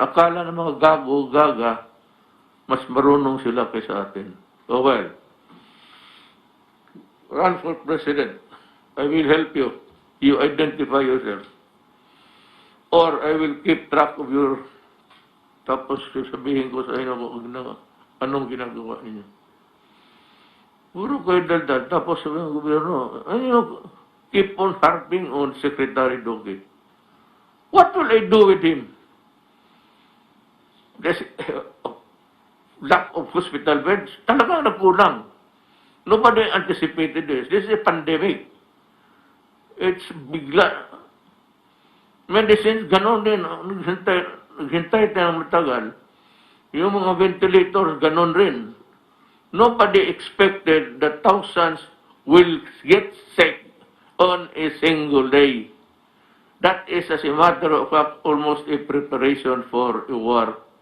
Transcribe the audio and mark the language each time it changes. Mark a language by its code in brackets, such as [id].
[tl] Akala ng mga gago-gaga, mas marunong sila kaysa atin. [en] Oh well, run for president. I will help you. You identify yourself. Or I will keep track of your, [tl] tapos sabihin ko sa inyo kung anong ginagawa ninyo. Puro kayo daldal. Tapos sabihin ng gobyerno, [en] keep on harping on Secretary Duque. What will I do with him? There's lack of hospital beds. [tl] Talagang nagkulang. [en] Nobody anticipated this. This is a pandemic. It's [tl] bigla. Medicines, ganon din. Naghintay tayo ng matagal. Yung mga ventilators, ganon rin. [en] Nobody expected that thousands will get sick on a single day. That is, as a matter of fact, almost a preparation for a war.